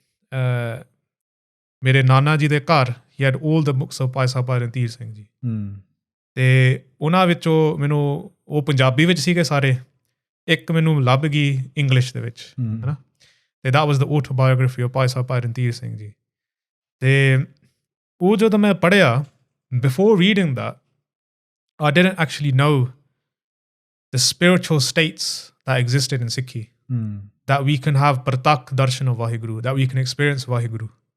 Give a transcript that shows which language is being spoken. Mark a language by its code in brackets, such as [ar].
[pa] Mere Nana Ji de Kar, [en] he had all the books of Bhai Sahib Bhai Randhir Singh Ji. [pa] ਤੇ ਉਹਨਾਂ ਵਿੱਚੋਂ ਮੈਨੂੰ ਉਹ ਪੰਜਾਬੀ ਵਿੱਚ ਸੀਗੇ ਸਾਰੇ, ਇੱਕ ਮੈਨੂੰ ਲੱਭ ਗਈ ਇੰਗਲਿਸ਼ ਦੇ ਵਿੱਚ, ਹੈ ਨਾ, ਤੇ [en] that was the autobiography of Bhai Sahib Bhai Randhir Singh Ji. [pa] ਤੇ ਉਹ ਜਦੋਂ ਮੈਂ ਪੜ੍ਹਿਆ, [en] before reading that, I didn't actually know the spiritual states that existed in Sikhi, that we can have Partakh Darshan of Vaheguru, that we can experience Vaheguru.